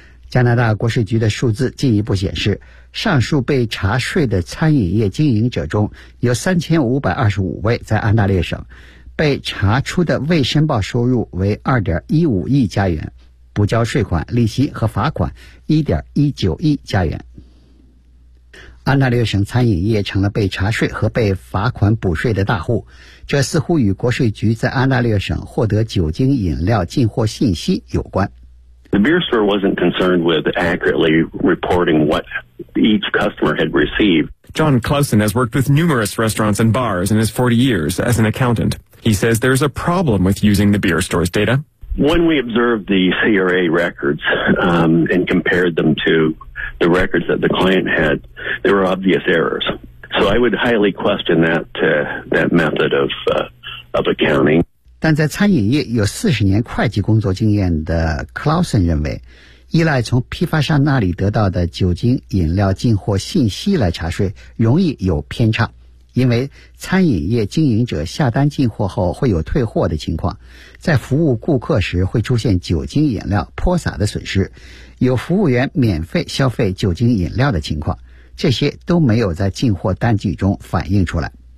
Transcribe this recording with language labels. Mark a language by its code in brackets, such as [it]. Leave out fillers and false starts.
[zh] 加拿大国税局的数字进一步显示，上述被查税的餐饮业经营者中有3525位在安大略省，被查出的未申报收入为2.15亿加元，补交税款、利息和罚款1.19亿加元。安大略省餐饮业成了被查税和被罚款补税的大户，这似乎与国税局在安大略省获得酒精饮料进货信息有关。 [en] The beer store wasn't concerned with accurately reporting what each customer had received. John Clausen has worked with numerous restaurants and bars in his 40 years as an accountant. He says there's a problem with using the beer store's data. When we observed the CRA records, and compared them to the records that the client had, there were obvious errors. So I would highly question that method of accounting. [zh] 但在餐饮业有40年会计工作经验的 Clausen 认为，依赖从批发商那里得到的酒精饮料进货信息来查税容易有偏差，因为餐饮业经营者下单进货后会有退货的情况，在服务顾客时会出现酒精饮料泼洒的损失，有服务员免费消费酒精饮料的情况，这些都没有在进货单据中反映出来。